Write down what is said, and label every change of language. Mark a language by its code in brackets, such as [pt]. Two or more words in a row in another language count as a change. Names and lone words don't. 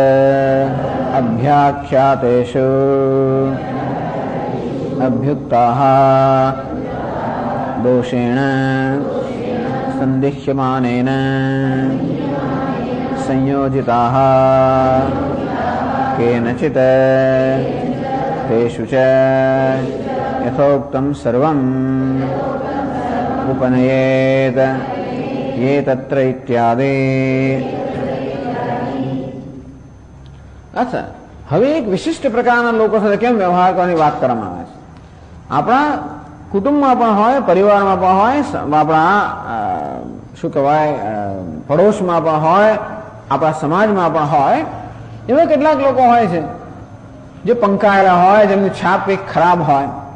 [sa] अभ्याख्यातेषु अभ्युक्ताः दोषेण संदिह्यमानेन संयोजिताः केनचित् तेषु च यथोक्तम् सर्वम् उपनयेत् ये तत्र इत्यादि. [gu] અચ્છા, હવે એક વિશિષ્ટ પ્રકારના લોકો સાથે કેમ વ્યવહાર કરવાની વાત કરવામાં આવે છે. આપણા કુટુંબમાં પણ હોય, પરિવારમાં પણ હોય, આપણા શું કહેવાય પડોશમાં પણ હોય, આપણા સમાજમાં પણ હોય, એવા કેટલાક લોકો હોય છે જે પંકાયેલા હોય, જેમની છાપ કંઈક ખરાબ હોય.